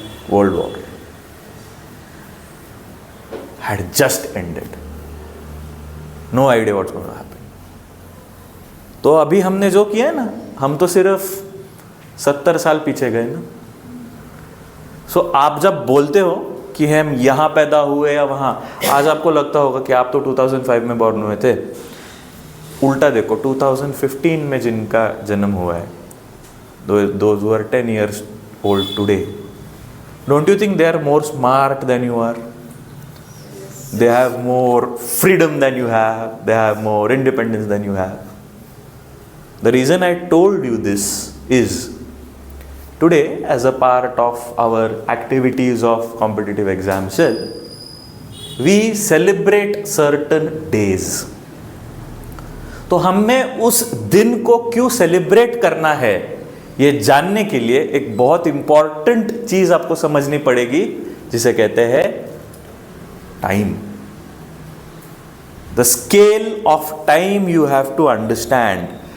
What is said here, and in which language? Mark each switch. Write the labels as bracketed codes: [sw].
[en] World War had just ended. No idea what's going to happen. [hi] तो अभी हमने जो किया है ना, हम तो सिर्फ 70 साल पीछे गए ना. सो आप जब बोलते हो कि हम यहाँ पैदा हुए या वहाँ, आज आपको लगता होगा कि आप तो 2005 में बॉर्न हुए थे. उल्टा देखो, 2015 में जिनका जन्म हुआ है, [en] those who are 10 years old today, don't you think they are more smart than you are? They have more freedom than you have. They have more independence than you have. The reason I told you this is, today, as a part of our activities of competitive exam cell, we celebrate certain days. [hi] तो हमें उस दिन को क्यों celebrate करना है, ये जानने के लिए एक बहुत इंपॉर्टेंट चीज आपको समझनी पड़ेगी, जिसे कहते हैं time. [en] The scale of time you have to understand.